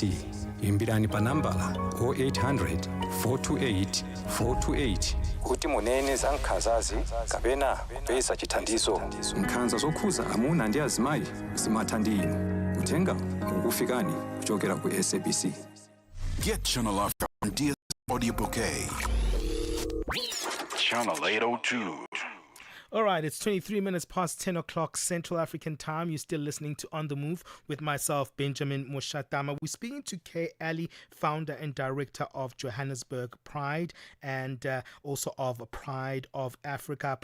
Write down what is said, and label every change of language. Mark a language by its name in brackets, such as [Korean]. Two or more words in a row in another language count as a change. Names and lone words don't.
[Nyanja] Imbirani pa nambala 0800 428 428 kuti munene za nkhanzazi kapena kupeza chithandizo. Nkhanza zokhuza amuna ndi azimayi zimatha ndi inu. Uthenga ukufikani kuchokera ku SABC. [English] Get Channel Africa on DS Audio Bouquet. Channel 802. All right, it's 23 minutes past 10 o'clock Central African time. You're still listening to On the Move with myself, Benjamin Moshatama. We're speaking to Kaye Ally, founder and director of Johannesburg Pride and also of Pride of Africa.